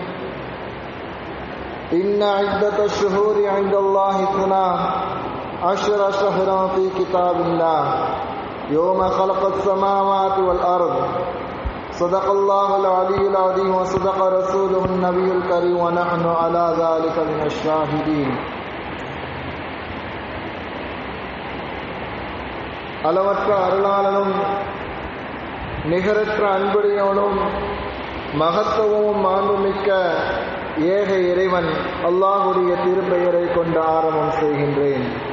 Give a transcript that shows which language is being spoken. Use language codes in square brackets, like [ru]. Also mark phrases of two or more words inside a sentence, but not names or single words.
[ar] إن عدة الشهور عند الله 12 شهرا في كتاب الله يوم خلق السماوات والأرض. صدق الله العلي العظيم وصدق رسوله النبي الكريم ونحن على ذلك من الشاهدين. [ta] அளவற்ற அருளாளனும் நிகரற்ற அன்புடையவனும் மகத்துவமும் மாண்புமிக்க ஏக இறைவன் அல்லாஹுடைய திருப்பெயரை கொண்டு ஆரம்பம் செய்கின்றேன்.